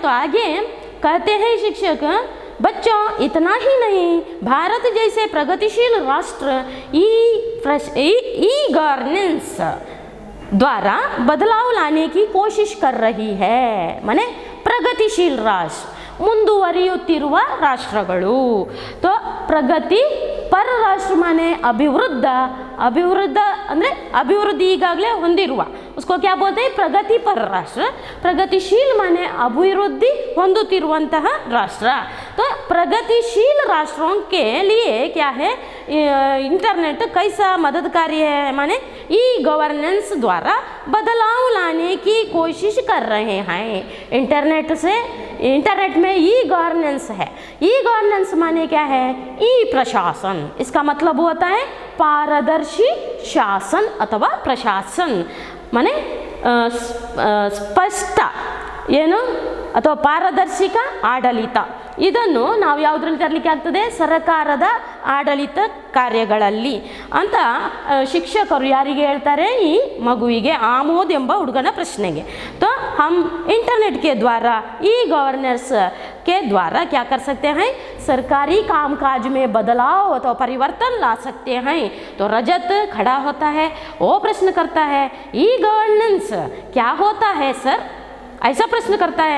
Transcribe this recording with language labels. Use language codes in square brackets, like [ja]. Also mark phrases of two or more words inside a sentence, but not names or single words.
[hi] तो आगे कहते हैं शिक्षक, बच्चों इतना ही नहीं, भारत जैसे प्रगतिशील राष्ट्र ई गवर्नेंस द्वारा बदलाव लाने की कोशिश कर रही है। माने प्रगतिशील राष्ट्र, [kn] ಮುಂದುವರಿಯುತ್ತಿರುವ ರಾಷ್ಟ್ರಗಳು। तो ಪ್ರಗತಿ ಪರ ರಾಷ್ಟ್ರ [hi] माने अभिवृद्ध, अभिवृद्ध [kn] ಅಂದರೆ अभिवृद्धि ಈಗಾಗಲೇ ಹೊಂದಿರುವ, [hi] उसको क्या बोलते हैं? प्रगति पर राष्ट्र। प्रगतिशील माने अभिवृद्धि ಹೊಂದುತ್ತಿರುವಂತಹ राष्ट्र। तो प्रगतिशील राष्ट्रों के लिए क्या है? इंटरनेट कैसा मददकारी है? माने ई गवर्नेंस द्वारा बदलाव लाने की कोशिश कर रहे हैं। इंटरनेट से, इंटरनेट में ई गवर्नेंस है। ई गवर्नेंस माने क्या है? ई प्रशासन, इसका मतलब होता है पारदर्शी शासन अथवा प्रशासन। [kn] माने ಸ್ಪಷ್ಟ ಏನು ಅಥವಾ ಪಾರದರ್ಶಕ ಆಡಳಿತ, ಇದನ್ನು ನಾವು ಯಾವುದರಲ್ಲಿ ತರಲಿಕ್ಕೆ ಆಗ್ತದೆ? ಸರ್ಕಾರದ ಆಡಳಿತ ಕಾರ್ಯಗಳಲ್ಲಿ ಅಂತ ಶಿಕ್ಷಕರು ಯಾರಿಗೆ ಹೇಳ್ತಾರೆ? ಈ ಮಗುವಿಗೆ, ಆಮೋದ್ ಎಂಬ ಹುಡುಗನ ಪ್ರಶ್ನೆಗೆ। [hi] तो हम इंटरनेट के द्वारा, ई गवर्नेंस के द्वारा क्या कर सकते हैं? सरकारी कामकाज में बदलाव अथवा परिवर्तन ला सकते हैं। तो रजत खड़ा होता है, वो प्रश्न करता है ई गवर्नेंस क्या होता है सर, ऐसा प्रश्न करता है।